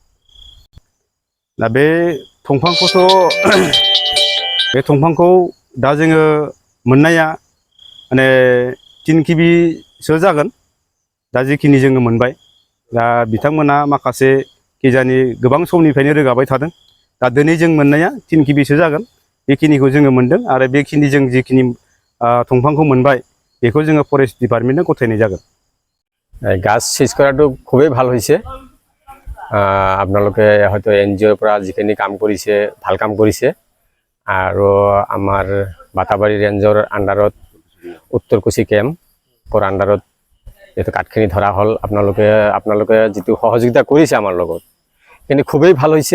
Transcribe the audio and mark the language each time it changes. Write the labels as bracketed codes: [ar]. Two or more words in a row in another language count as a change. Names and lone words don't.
[brx] दा बे दंफांखौथ' बे दंफांखौ दा जोङो मोननाया माने 3 किबिसो जागोन दा जिखिनि जोङो मोनबाय। दा बिथांमोना माखासे खिजानि गोबां समनिफ्रायनो रोगाबाय थादों। दा दिनै जों मोननाया 3 किबिसो जागोन। बेखिनिखौ जोङो मोनदों आरो बेखिनि जों जिखिनि दंफांखौ मोनबाय बेखौ जोङो [en] forest department [brx] गथायनाय जागोन। [as] গাছ শেষ কৰাটো খুবেই ভাল হৈছে। আপোনালোকে হয়তো NGOৰ পৰা যিখিনি কাম কৰিছে ভাল কাম কৰিছে। আৰু আমাৰ বাটাবাৰী ৰেঞ্জৰ আণ্ডাৰত উত্তৰকুছি কেম্পৰ আণ্ডাৰত যিহেতু কাঠখিনি ধৰা হ'ল, আপোনালোকে যিটো সহযোগিতা কৰিছে আমাৰ লগত সেইখিনি খুবেই ভাল হৈছে।